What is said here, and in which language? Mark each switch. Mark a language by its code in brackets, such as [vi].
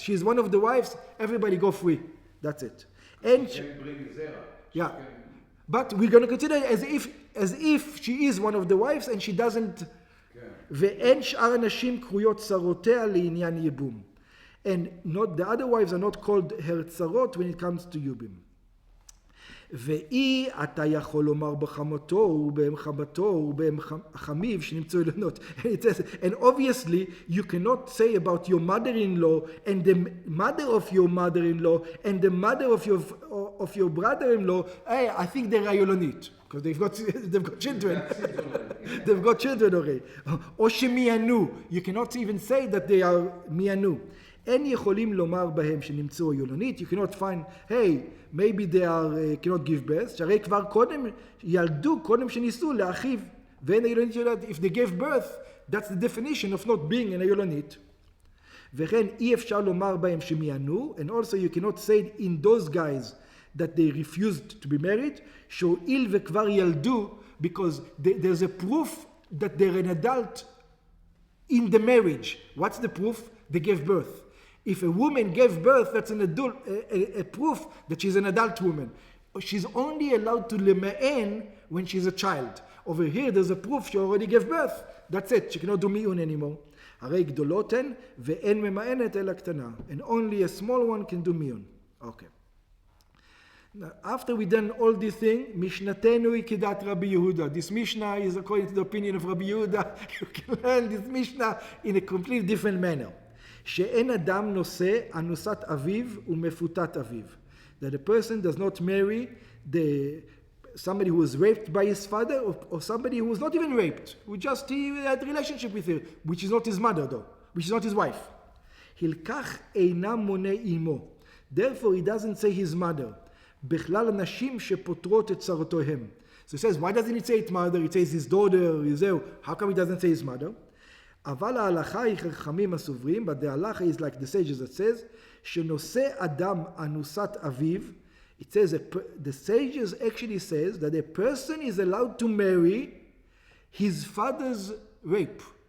[en] She's one of the wives, everybody go free. That's it. And She can bring zera. yeah. But we're going to consider it as if she is one of the wives and she doesn't. [he] ואין שאר הנשים קרויות צרותיה לעניין ייבום. [en] And not, the other wives are not called her צרות when it comes to ייבום. [he] ואי אתה יכול לומר בחמותו ובחמתו ובחמיו שנמצאו ילדות. [en] It says, and obviously you cannot say about your mother-in-law and the mother of your mother-in-law and the mother of your brother-in-law, hey, I think they're Ayolonit. Because they've got children. They've got children already. [he] או שמיענו. [en] You cannot even say that they are מיענו. [he] אין יכולים לומר בהם שנמצאו יולונית. [en] You cannot find, hey, maybe they are, cannot give birth. [he] שהרי כבר קודם ילדו, קודם שניסו לאחיו. ואין היולונית יודעת, [en] if they gave birth, that's the definition of not being an היולונית. [he] וכן אי אפשר לומר בהם שמיענו, [en] and also you cannot say in those guys that they refused to be married, [he] שהואיל וכבר ילדו, [en] because there's a proof that they're an adult in the marriage. What's the proof? They gave birth. If a woman gave birth, that's an adult, a proof that she's an adult woman. She's only allowed to lema'en when she's a child. Over here, there's a proof she already gave birth. That's it. She cannot do mi'un anymore. [he] הרי גדולות הן, ואין ממאנת אלא קטנה. [en] And only a small one can do mi'un. Okay. Now, after we done all this thing, [he] Mishnatenu ikidat [en] Rabbi Yehuda. This Mishnah is according to the opinion of Rabbi Yehuda. You can learn this Mishnah in a completely different manner. [he] שאין אדם נושא אנוסת אביו ומפותת אביו. [en] That a person does not marry somebody who was raped by his father or somebody who was not even raped, who just he had a relationship with her, which is not his mother though, which is not his wife. [he] הלקח אינם מונה אמו. [en] Therefore he doesn't say his mother. [he] בכלל הנשים שפותרות את צרותיהם. [en] So he says, why doesn't he say his mother? He says his daughter, how come he doesn't say his mother? [he] אבל ההלכה היא חכמים הסוברים, [en] but the halacha is like the sages that says, [he] שנושא אדם אנוסת אביו, [en] it says, the sages actually says that a person is allowed to marry his father's rape.